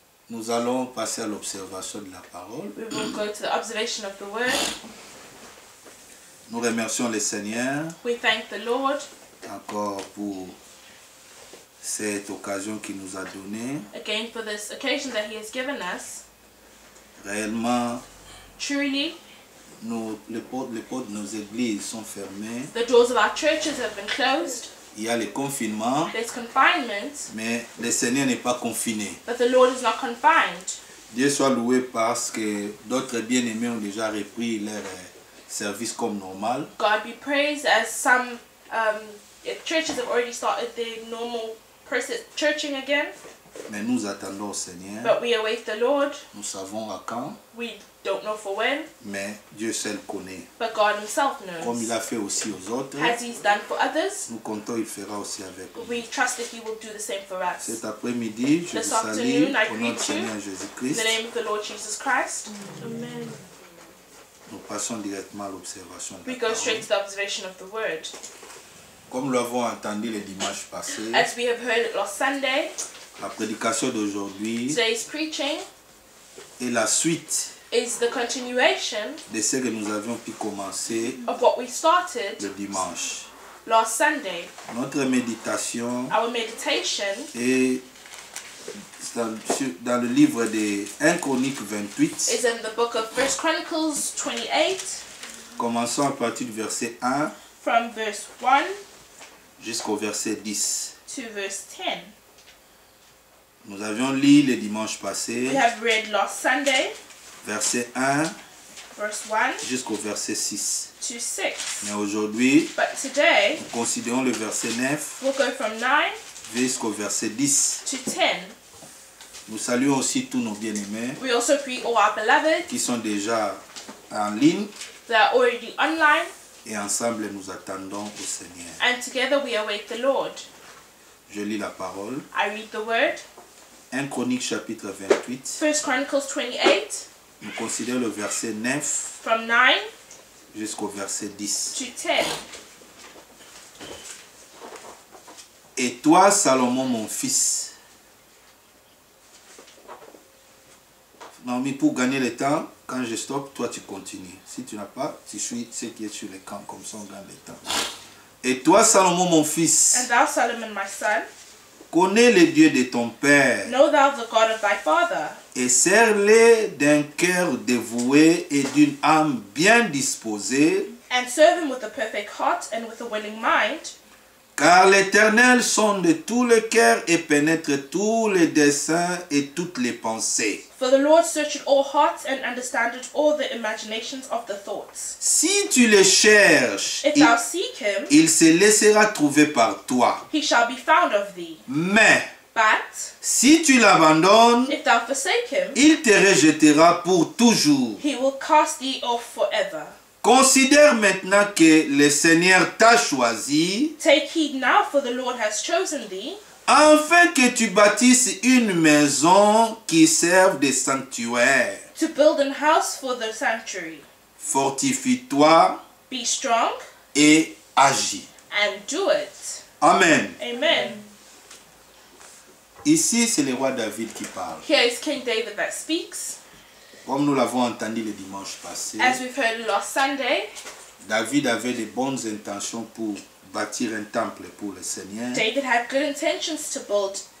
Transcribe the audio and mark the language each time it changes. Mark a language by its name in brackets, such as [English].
[French] Nous allons passer à l'observation de la parole. [English] We will go to the observation of the word. [French] Nous remercions le Seigneur [English] We thank the Lord [French] encore pour cette occasion qu'il nous a donnée. [English] again for this occasion that He has given us. [French] Réellement, [English] Truly, [French] les portes de nos églises sont fermées. [English] the doors of our churches have been closed. [French] Il y a le confinement, [English] There's confinement, [French] mais le Seigneur n'est pas confiné. [English] but the Lord is not confined. [French] Dieu soit loué parce que d'autres bien-aimés ont déjà repris leur service comme normal. [English] God be praised as some churches have already started their normal process churching again. [French] Mais nous attendons au Seigneur. [English] But we await the Lord. [French] Nous savons à quand, [English] We don't know for when, [French] mais Dieu seul connaît. [English] but God Himself [French] Comme il [English] knows. [French] a fait aussi aux autres, [English] As He's done for others, [French] nous comptons il fera aussi avec nous. [English] we trust that He will do the same for us. [French] Cet après-midi, je vous [English] This [French] salue [English] afternoon, I [French] au nom du [English] greet you. [French] Seigneur [English] In [French] Jésus-Christ. [English] the name of the Lord Jesus Christ. [French] Amen. Nous passons directement à l'observation de [English] We [French] la [English] go [French] parole. [English] straight to the observation of the word. [French] Comme nous l'avons entendu le dimanche passé, [English] As we have heard it last Sunday, [French] la prédication d'aujourd'hui [English] today's preaching [French] est la suite [English] is the continuation [French] de ce que nous avions pu commencer [English] of what we started [French] le dimanche. [English] last Sunday. [French] Notre méditation [English] Our meditation [French] est dans le livre de 1 Chronique 28, [English] is in the book of 1 Chronicles 28, [French] commençons à partir du verset 1 [English] from verse 1 [French] jusqu'au verset 10. [English] to verse 10. [French] Nous avions lu le dimanche passé, [English] We have read last Sunday, [French] verset 1 [English] verse 1 [French] jusqu'au verset 6. [English] to 6. [French] Mais aujourd'hui, [English] But today, [French] nous considérons le verset 9 [English] we'll go from 9 [French] jusqu'au verset 10. [English] to 10. [French] Nous saluons aussi tous nos bien-aimés [English] We also greet all our beloved [French] qui sont déjà en ligne [English] that are already online, [French] et ensemble nous attendons au Seigneur. [English] And together we await the Lord. [French] Je lis la parole. [English] I read the word. [French] 1 Chronique chapitre 28. [English] 1 Chronicles 28. [French] Nous considérons le verset 9 [English] From 9 [French] jusqu'au verset 10. [English] to 10. [French] Et toi, Salomon, mon fils. Non, mais pour gagner le temps, quand je stoppe, toi tu continues. Si tu n'as pas, tu suis ce qui est sur l'écran, comme ça on gagne le temps. Et toi, Salomon, mon fils, [English] And thou, Solomon, my son, [French] connais les dieux de ton père [English] know thou the God of thy father, [French] et sers-les d'un cœur dévoué et d'une âme bien disposée, [English] and serve him with a perfect heart and with a willing mind. [French] car l'Éternel sonde tous les cœurs et pénètre tous les desseins et toutes les pensées. [English] For the Lord searcheth all hearts and understandeth all the imaginations of the thoughts. [French] Si tu le cherches, [English] If thou seek him, [French] il se laissera trouver par toi. [English] he shall be found of thee. [French] Mais [English] But [French] si tu l'abandonnes, [English] if thou forsake him, [French] il te rejettera pour toujours. [English] he will cast thee off forever. [French] Considère maintenant que le Seigneur t'a choisi [English] Take heed now, for the Lord has chosen thee, [French] afin que tu bâtisses une maison qui serve de sanctuaire. [English] to build an house for the sanctuary. [French] Fortifie-toi [English] Be strong [French] et agis. [English] and do it. [French] Amen. [English] Amen. [French] Ici, c'est le roi David qui parle. [English] Here is King David that speaks. [French] Comme nous l'avons entendu le dimanche passé, [English] As we've heard last Sunday, [French] David avait de bonnes intentions pour bâtir un temple pour le Seigneur. [English] David had good intentions to build